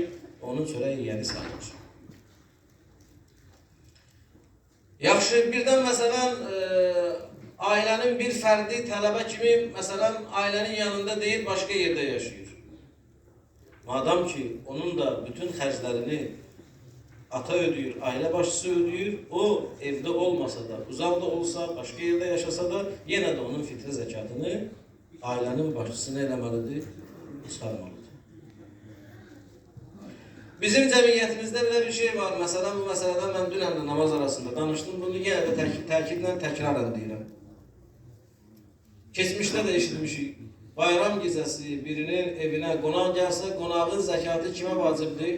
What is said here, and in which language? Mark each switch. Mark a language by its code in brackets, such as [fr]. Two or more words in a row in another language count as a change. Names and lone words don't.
[az] Onun çörək yiyəni sayılır. Yaxşı, birdən, məsələn, ailənin bir fərdi tələbə kimi, məsələn, ailənin yanında deyil, başqa yerdə yaşayır. [tr] Madam ki onun da bütün xərclərini ata ödüyor, aile başçısı ödüyor. O evde olmasa da, uzakta olsa, başka yerde yaşasa da yine de onun fitre zekatını ailenin başçısı ne eləməlidir? [az] Çıxarmalıdır. Bizim cəmiyyətimizdə belə bir şey var. Məsələn, bu məsələdə mən dünən də namaz arasında danışdım. Bunu yenə də təkidlə təkrarən deyirəm. Keçmişdə də eşitmişik. Bayram gecəsi birinin evinə qonaq gəlsə, qonağın zəkatı kimə vacibdir?